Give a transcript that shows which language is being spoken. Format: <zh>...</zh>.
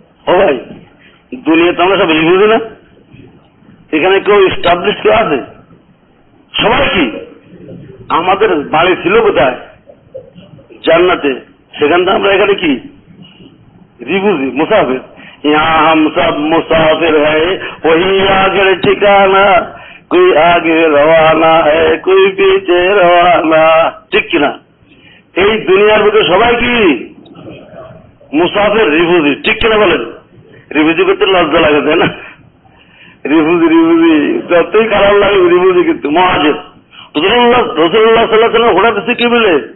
<bn>ও ভাই, দুনিয়াতে আমরা সব রিফিউজি না? এখানে কেউ এস্টাবলিশ কেউ আছে? সবাই কি? আমাদের বাড়ি ছিল কোথায়? জান্নাতে, সেখান থেকে আমরা এখানে কি রিফিউজি, মুসাফির।</bn> <hi>यहाँ हम सब मुसाफिर है, वही आगे ठिकाना, कोई आगे रवाना है, कोई पीछे रवाना।</hi> <bn>ঠিক কিনা? এই দুনিয়ার মধ্যে সবাই কি মুসাফির, রিফিউজি। ঠিক কিনা বলেন? রিফিউজি করতে লজ্জা লাগে, তাই না? রিফিউজি যতই খারাপ লাগে, রিফিউজি কিন্তু মহাজের। রসুল্লাহ সাল্লাল্লাহু আলাইহি ওয়াসাল্লাম ঘোড়া দিচ্ছে কি বলে?</bn>